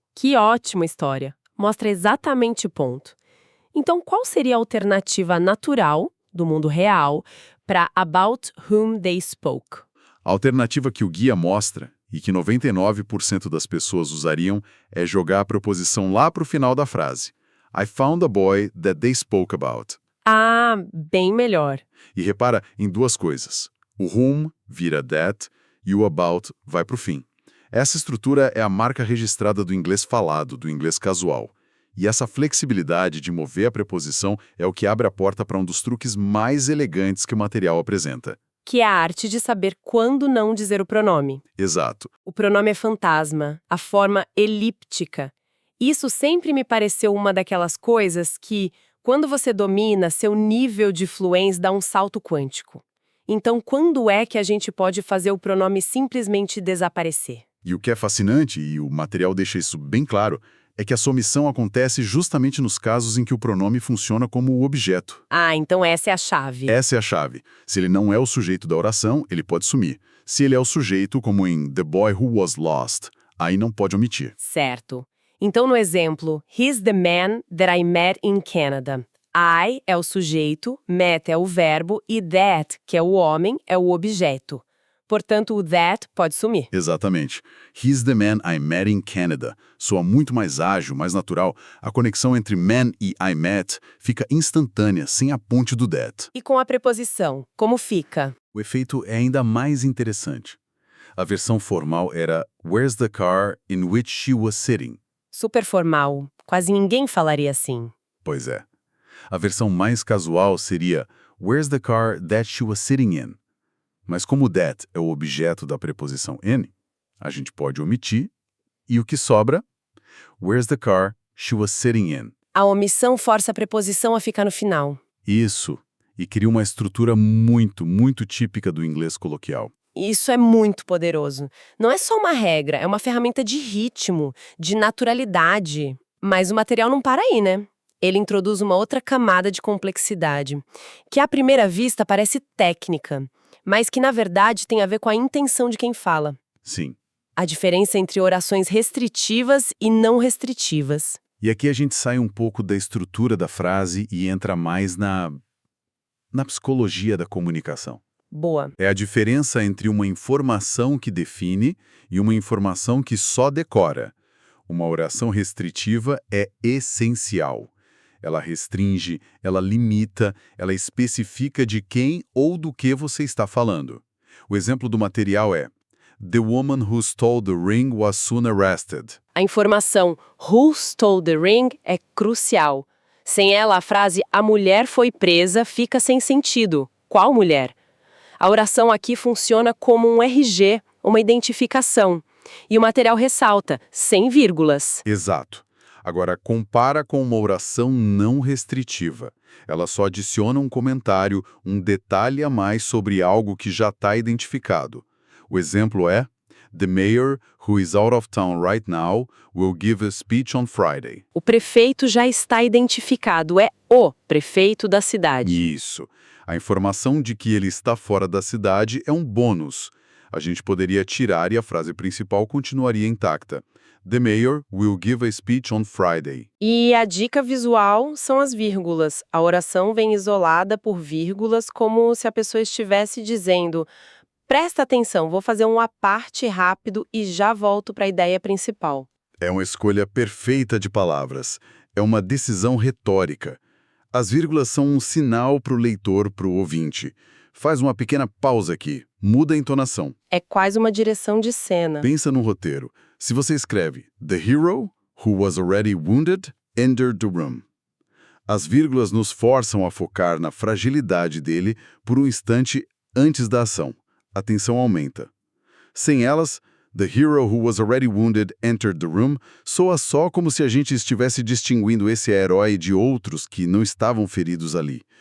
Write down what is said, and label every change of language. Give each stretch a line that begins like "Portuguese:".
Portuguese: Que ótima história. Mostra exatamente o ponto. Então, qual seria a alternativa natural, do mundo real, para
English: about whom they spoke?
Portuguese: A alternativa que o guia mostra, e que 99% das pessoas usariam, é jogar a preposição lá para o final da frase.
English: I found a boy that they spoke about.
Portuguese: Ah, bem melhor. E repara em duas coisas. O whom vira that e o about vai para o fim. Essa estrutura é a marca registrada do inglês falado, do inglês casual. E essa flexibilidade de mover a preposição é o que abre a porta para um dos truques mais elegantes que o material apresenta. Que é a arte de saber quando não dizer o pronome. Exato. O pronome é fantasma, a forma elíptica. Isso sempre me pareceu uma daquelas coisas que, quando você domina, seu nível de fluência dá um salto quântico. Então, quando é que a gente pode fazer o pronome simplesmente desaparecer? E o que é fascinante, e o material deixa isso bem claro, é que a somissão acontece justamente nos casos em que o pronome funciona como o objeto. Ah, então essa é a chave. Essa é a chave. Se ele não é o sujeito da oração, ele pode sumir. Se ele é o sujeito, como em
English: The Boy Who Was Lost,
Portuguese: aí não pode omitir. Certo. Então, no exemplo,
English: He's the man that I met in Canada.
Portuguese: I é o sujeito, met é o verbo e that, que é o homem, é o objeto. Portanto, o that pode sumir. Exatamente.
English: He's the man I met in Canada.
Portuguese: Soa muito mais ágil, mais natural. A conexão entre man e I met fica instantânea, sem a ponte do that. E com a preposição, como fica? O efeito é ainda mais interessante. A versão formal era
English: Where's the car in which she was sitting?
Portuguese: Super formal. Quase ninguém falaria assim. Pois é. A versão mais casual seria
English: Where's the car that she was sitting in?
Portuguese: Mas como that é o objeto da preposição in, a gente pode omitir, e o que sobra?
English: Where's the car she was sitting in?
Portuguese: A omissão força a preposição a ficar no final. Isso, e cria uma estrutura muito, muito típica do inglês coloquial. Isso é muito poderoso. Não é só uma regra, é uma ferramenta de ritmo, de naturalidade. Mas o material não para aí, né? Ele introduz uma outra camada de complexidade, que à primeira vista parece técnica, mas que na verdade tem a ver com a intenção de quem fala. Sim. A diferença entre orações restritivas e não restritivas. E aqui a gente sai um pouco da estrutura da frase e entra mais na psicologia da comunicação. Boa. É a diferença entre uma informação que define e uma informação que só decora. Uma oração restritiva é essencial. Ela restringe, ela limita, ela especifica de quem ou do que você está falando. O exemplo do material é
English: The woman who stole the ring was soon arrested.
Portuguese: A informação
English: who stole the ring
Portuguese: é crucial. Sem ela, a frase a mulher foi presa fica sem sentido. Qual mulher? A oração aqui funciona como um RG, uma identificação. E o material ressalta, sem vírgulas. Exato. Agora, compara com uma oração não restritiva. Ela só adiciona um comentário, um detalhe a mais sobre algo que já está identificado. O exemplo é
English: The mayor, who is out of town right now, will give a speech on Friday.
Portuguese: O prefeito já está identificado, é o prefeito da cidade. Isso. A informação de que ele está fora da cidade é um bônus. A gente poderia tirar e a frase principal continuaria intacta.
English: The mayor will give a speech on Friday.
Portuguese: E a dica visual são as vírgulas. A oração vem isolada por vírgulas, como se a pessoa estivesse dizendo: presta atenção, vou fazer um à parte rápido e já volto para a ideia principal. É uma escolha perfeita de palavras. É uma decisão retórica. As vírgulas são um sinal para o leitor, para o ouvinte. Faz uma pequena pausa aqui, muda a entonação. É quase uma direção de cena. Pensa no roteiro. Se você escreve
English: The hero, who was already wounded, entered the room.
Portuguese: As vírgulas nos forçam a focar na fragilidade dele por um instante antes da ação. A tensão aumenta. Sem elas,
English: The hero who was already wounded entered the room
Portuguese: soa só como se a gente estivesse distinguindo esse herói de outros que não estavam feridos ali.